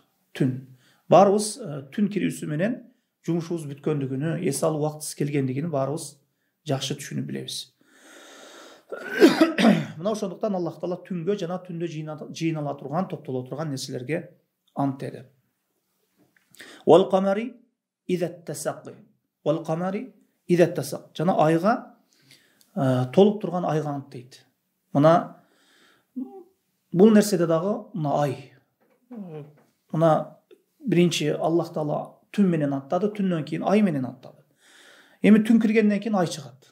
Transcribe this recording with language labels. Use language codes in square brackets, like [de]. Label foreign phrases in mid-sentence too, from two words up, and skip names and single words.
[ky] Түн. Баарыбыз түн кирүүсү менен жумушубуз бүткөндүгүнү, эс алуу убактысы келгендигин баарыбыз жакшы түшүнүп билебиз. Мына ошондуктан Аллах Таала түнгө жана түндө жыйнала турган, топтоло турган нерселерге ант деди. [ar] والقمر إذا اتسق. والقمر إذا اتسق. [ky] Жана айга, толуп турган айга ант дейт. Мына бул нерседе дагы мына ай. Мына биринчи Аллах Таала түн менен аттады, түндөн кийин ай менен аттады. Эми түн киргенден кийин ай чыгат.